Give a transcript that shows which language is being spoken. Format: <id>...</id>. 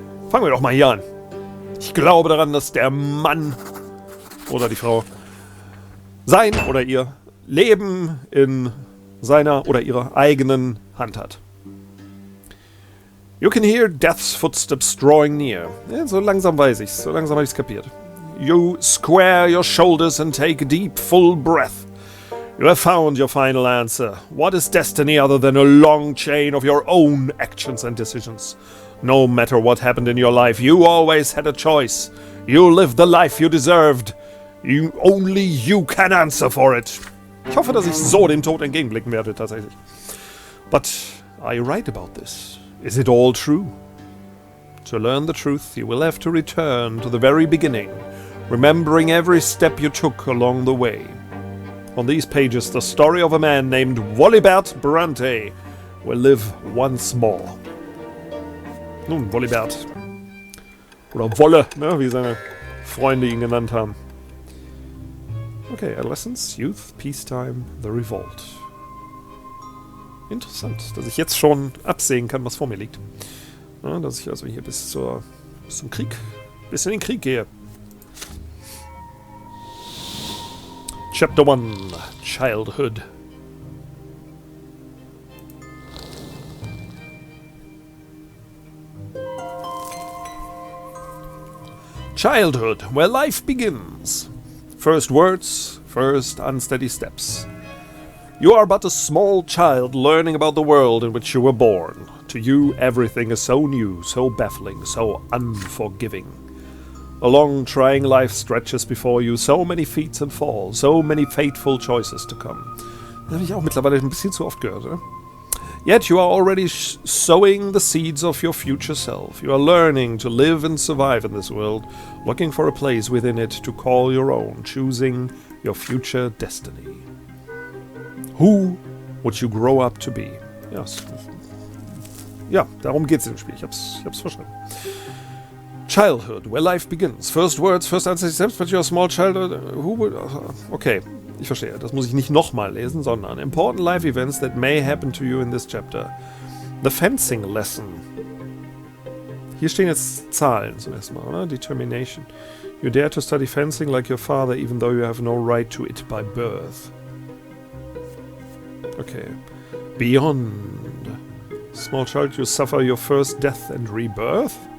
<de>Fangen wir doch mal hier an. Ich glaube daran, dass der Mann oder die Frau sein oder ihr Leben in seiner oder ihrer eigenen Hand hat.</de> <en>You can hear death's footsteps drawing near.</en> <de>Ja, so langsam weiß ich's, so langsam habe ich's kapiert.</de> <en>You square your shoulders and take a deep, full breath. You have found your final answer. What is destiny other than a long chain of your own actions and decisions? No matter what happened in your life, you always had a choice. You lived the life you deserved. Only you can answer for it.</en> <de>Ich hoffe, dass ich so dem Tod entgegenblicken werde, tatsächlich.</de> <en>But are you right about this? Is it all true? To learn the truth, you will have to return to the very beginning, remembering every step you took along the way. On these pages, the story of a man named BRANTE will live once more.</en> <de>Nun, Wolibert. Oder Wolle, ne, wie seine Freunde ihn genannt haben. Okay,</de> <en>Adolescence, Youth, Peacetime, The Revolt.</en> <de>Interessant, dass ich jetzt schon absehen kann, was vor mir liegt. Ja, dass ich also hier bis zum Krieg, bis in den Krieg gehe.</de> <en>Chapter 1, Childhood. Childhood, where life begins. First words, first unsteady steps. You are but a small child learning about the world in which you were born. To you, everything is so new, so baffling, so unforgiving. A long, trying life stretches before you, so many feats and falls, so many fateful choices to come.</en> <de>Das habe ich auch mittlerweile ein bisschen zu oft gehört, oder?</de> <en>Yet you are already sowing the seeds of your future self. You are learning to live and survive in this world, looking for a place within it to call your own, choosing your future destiny. Who would you grow up to be? Yes.</en> <de>Ja, darum geht's im Spiel. Ich hab's verstanden.</de> <en>Childhood, where life begins. First words, first answer steps, but you're a small child. Who would...</en> <de>Okay, ich verstehe. Das muss ich nicht nochmal lesen, sondern</de> <en>important life events that may happen to you in this chapter. The fencing lesson.</en> <de>Hier stehen jetzt Zahlen zum ersten Mal, oder? Determination.</de> <en>You dare to study fencing like your father, even though you have no right to it by birth. Okay. Beyond. Small child, you suffer your first death and rebirth?</en>